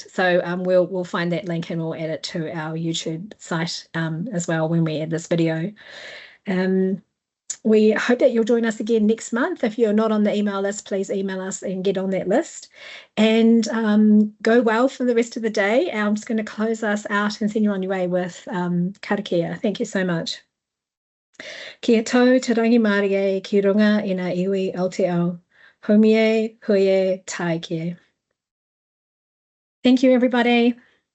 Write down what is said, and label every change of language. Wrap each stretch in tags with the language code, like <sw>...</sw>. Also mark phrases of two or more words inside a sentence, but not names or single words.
<en>So we'll find that link and we'll add it to our YouTube site as well when we add this video. We hope that you'll join us again next month. If you're not on the email list, please email us and get on that list. And go well for the rest of the day. I'm just going to close us out and send you on your way with karakia. Thank you so much.</en> <mi>Kia tau te rangi mārie ki runga i ngā iwi Aotearoa. Haumie, huie, tai kie.</mi> <en>Thank you, everybody.</en>